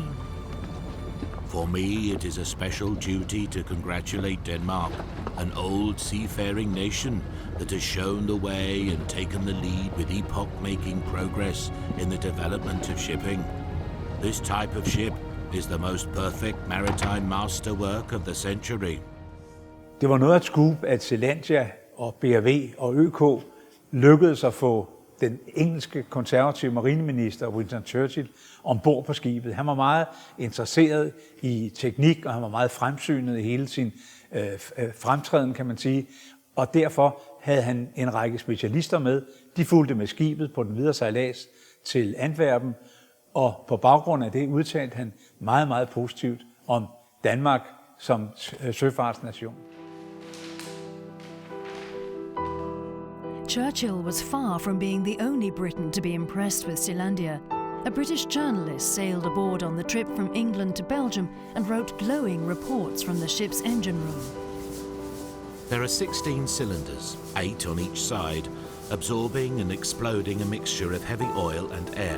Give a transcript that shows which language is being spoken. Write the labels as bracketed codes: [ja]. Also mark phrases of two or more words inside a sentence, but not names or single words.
[en] For me, it is a special duty to congratulate Denmark, an old seafaring nation that has shown the way and taken the lead with epoch-making progress in the development of shipping. This type of ship is the most perfect maritime masterwork of the century. [da] Det var noget af et scoop, at Selandia og BRV og ØK lykkedes at få den engelske konservative marineminister Winston Churchill ombord på skibet. Han var meget interesseret i teknik, og han var meget fremsynet i hele sin fremtræden, kan man sige. Og derfor havde han en række specialister med. De fulgte med skibet på den videre sejlads til Antwerpen, og på baggrund af det udtalte han meget, meget positivt om Danmark som søfartsnation. [en] Churchill was far from being the only Briton to be impressed with Selandia. A British journalist sailed aboard on the trip from England to Belgium and wrote glowing reports from the ship's engine room. There are 16 cylinders, 8 on each side, absorbing and exploding a mixture of heavy oil and air.